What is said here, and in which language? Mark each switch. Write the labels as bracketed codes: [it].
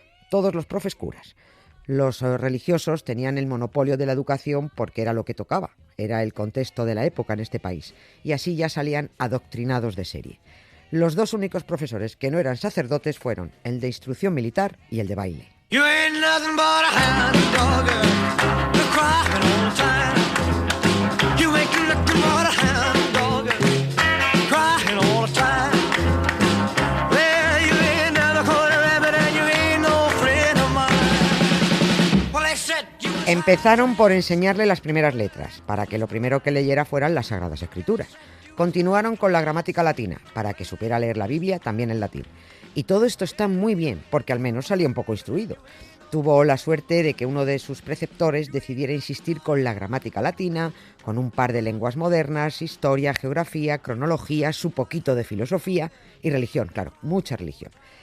[es] Todos los profes curas. Los religiosos tenían el monopolio de la educación porque era lo que tocaba, era el contexto de la época en este país, y así ya salían adoctrinados de serie. Los dos únicos profesores que no eran sacerdotes fueron el de instrucción militar y el de baile. [en] You ain't nothing but a hound dog, you're crying all the time. You ain't nothing but a hound dog, crying all the time. Well, you ain't never caught a rabbit and you ain't no friend of mine. Well, they said you... [es] Empezaron por enseñarle las primeras letras, para que lo primero que leyera fueran las Sagradas Escrituras. Continuaron con la gramática latina, para que supiera leer la Biblia también en latín. Y todo esto está muy bien, porque al menos salía un poco instruido. Tuvo la suerte de que uno de sus preceptores decidiera insistir con la gramática latina, con un par de lenguas modernas, historia, geografía, cronología, su poquito de filosofía y religión, claro, mucha religión.